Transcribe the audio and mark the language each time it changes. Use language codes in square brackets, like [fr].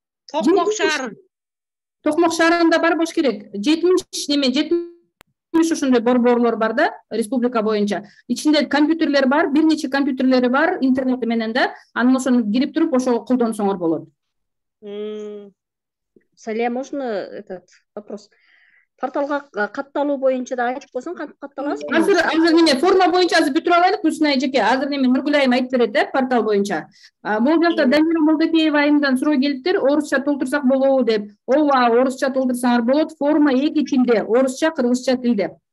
[ky] Токмок шаары. Токмок шаарында бар болуш керек. 70 ушундай борборлор бар да, республика боюнча. Ичинде компьютерлер бар, бир нече компьютерлери бар, интернети менен да. Анан ошону кирип туруп ошого колдонсоңор болот. [ru] Салия, можно этот вопрос? [ky] Порталга катталуу боюнча да айтып койсоң, кантип катталасыз? Азыр неме форма боюнча азыр бүтүрүп алайлык, Гүлсүнай жеке. Азыр неме Нургүл айым айтып берет, портал боюнча. Бул жакта Дамира Молдокеева айымдан суроо келиптир, орусча толтурсак болобу деп. Ооба, орусча толтурсаңар болот. Форма эки тилде, орусча, кыргызча тилде.